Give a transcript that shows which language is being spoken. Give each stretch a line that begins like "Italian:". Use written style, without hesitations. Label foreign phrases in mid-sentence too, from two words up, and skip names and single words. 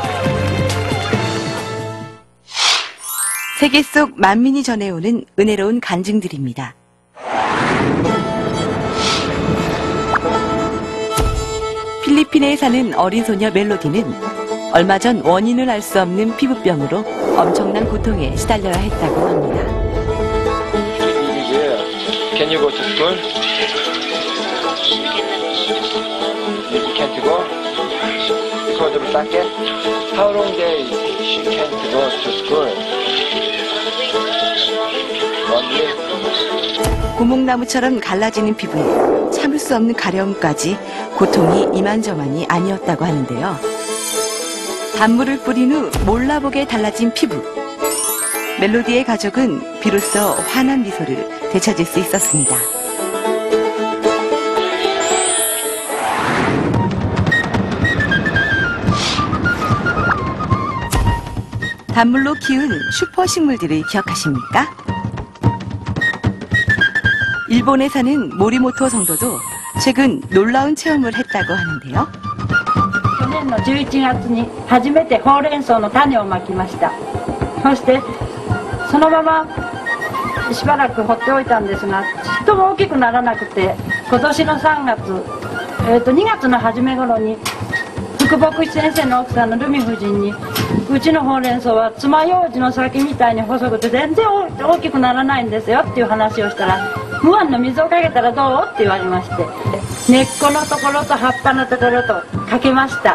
Korean: 세계 속 만민이 전해오는 은혜로운 간증들입니다. 필리핀에 사는 어린 소녀 멜로디는 얼마 전 원인을 알 수 없는 피부병으로 엄청난 고통에 시달려야 했다고 합니다.
English: Can you go to school? You can't go? Because of socket? How long day she can't go to school? 1 week?
Korean: 고목나무처럼 갈라지는 피부에 참을 수 없는 가려움까지 고통이 이만저만이 아니었다고 하는데요. 단물을 뿌린 후 몰라보게 달라진 피부. 멜로디의 가족은 비로소 환한 미소를 되찾을 수 있었습니다. 단물로 키운 슈퍼식물들을 기억하십니까? 일본에 사는 모리모토 성도도 최근 놀라운 체험을 했다고 하는데요.
Japanese: 去年の11月に初めてほうれん草の種をまきました。そしてそのまましばらく放っておいたんですが、ちっとも大きくならなくて、今年の3月、2月の初め頃に福牧師先生の奥さんのルミ夫人に、うちのほうれん草は爪楊枝の先みたいに細くて全然大きくならないんですよっていう話をしたら、無塩の水をかけたらどうって言われまして、根っこのところと葉っぱのところとかけました。